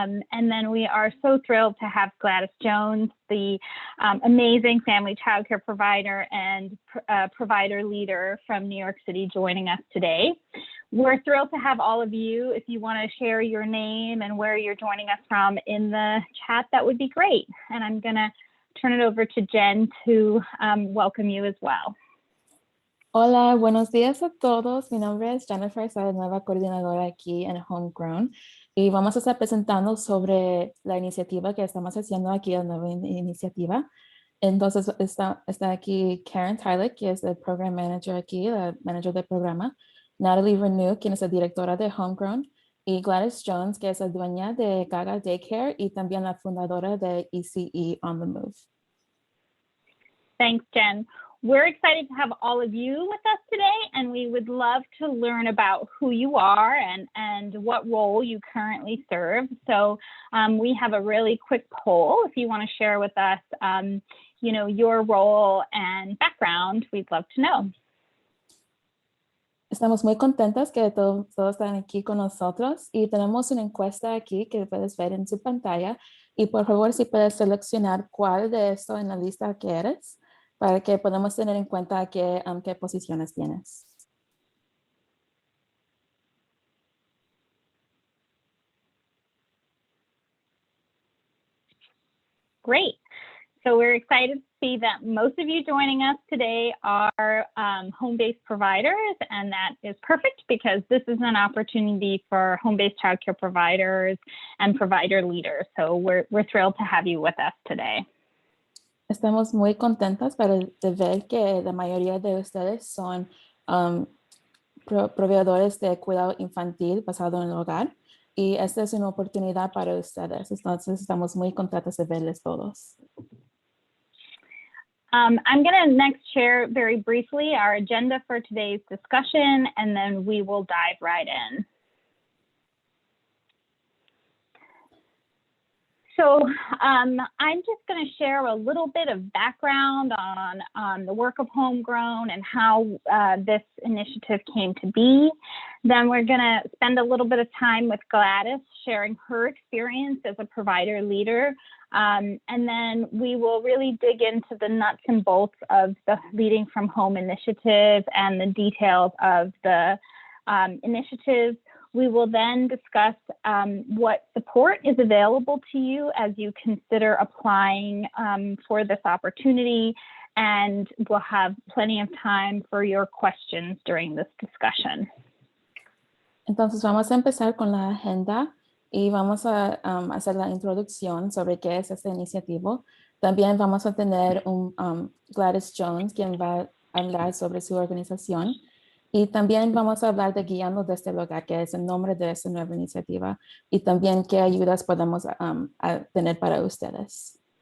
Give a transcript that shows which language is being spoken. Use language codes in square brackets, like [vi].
[en] And then we are so thrilled to have Gladys Jones, the amazing family childcare provider and provider leader from New York City, joining us today. We're thrilled to have all of you. If you want to share your name and where you're joining us from in the chat, that would be great. And I'm going to turn it over to Jen to welcome you as well. [es] Hola, buenos días a todos. Mi nombre es Jennifer, soy la nueva coordinadora aquí en Homegrown y vamos a estar presentando sobre la iniciativa que estamos haciendo aquí, la nueva iniciativa. Entonces está aquí Karen Tylick, que es el program manager aquí, la manager del programa, Natalie Renew, quien es la directora de Homegrown, y Gladys Jones, que es la dueña de Gaga Daycare y también la fundadora de ECE on the Move. [en] Thanks, Jen. We're excited to have all of you with us today, and we would love to learn about who you are and what role you currently serve. So we have a really quick poll. If you want to share with us, your role and background, we'd love to know. [es] Estamos muy contentas que todos están aquí con nosotros y tenemos una encuesta aquí que puedes ver en su pantalla. Y por favor, si puedes seleccionar cuál de esto en la lista que eres, para que podamos tener en cuenta qué posiciones tienes. [en] Great. So we're excited to see that most of you joining us today are home-based providers, and that is perfect because this is an opportunity for home-based childcare providers and provider leaders. So we're thrilled to have you with us today. [es] Estamos muy contentas de ver que la mayoría de ustedes son proveedores de cuidado infantil basado en el hogar y esta es una oportunidad para ustedes. Entonces estamos muy contentas de verles todos. [en] I'm going to next share very briefly our agenda for today's discussion, and then we will dive right in. So I'm just going to share a little bit of background on the work of Homegrown and how this initiative came to be. Then we're going to spend a little bit of time with Gladys sharing her experience as a provider leader. And then we will really dig into the nuts and bolts of the Leading from Home initiative and the details of the initiative. We will then discuss what support is available to you as you consider applying for this opportunity, and we'll have plenty of time for your questions during this discussion. [es] Entonces vamos a empezar con la agenda y vamos a hacer la introducción sobre qué es esta iniciativa. También vamos a tener Gladys Jones, quien va a hablar sobre su organización. Y también vamos a hablar de Guiando desde el Hogar, que es el nombre de esta nueva iniciativa, y también qué ayudas podemos tener para ustedes.